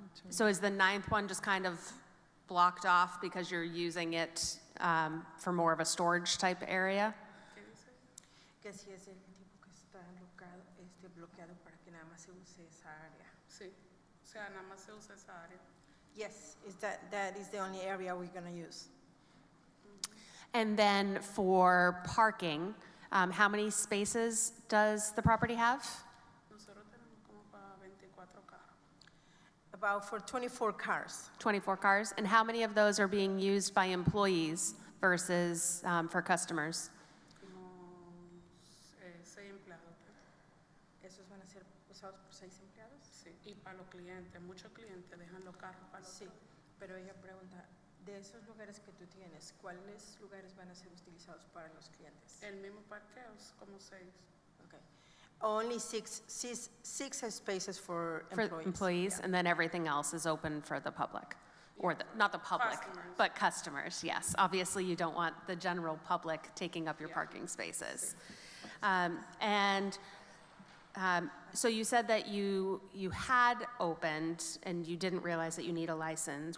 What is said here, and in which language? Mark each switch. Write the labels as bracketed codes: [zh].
[en] So is the 9th one just kind of blocked off because you're using it for more of a storage type area? [es] ¿Qué dice? Que si es el tipo que está bloqueado para que nada más se use esa área. Sí, o sea, nada más se usa esa área. [en] Yes, that is the only area we're gonna use. And then for parking, how many spaces does the property have? [es] Nosotros tenemos como para 24 carros. [en] About for 24 cars. 24 cars? And how many of those are being used by employees versus for customers? [es] Como 6 empleados. ¿Esos van a ser usados por 6 empleados? Sí, y para los clientes, muchos clientes dejan los carros para los Sí, pero ella pregunta, de esos lugares que tú tienes, ¿cuáles lugares van a ser utilizados para los clientes? El mismo parqueo es como 6. [en] Okay. Only six spaces for For employees. employees, Yeah. and then everything else is open for the public? Or not the public, Customers. but customers, yes. Obviously, you don't want the general public taking up your parking spaces. So you said that you had opened and you didn't realize that you need a license.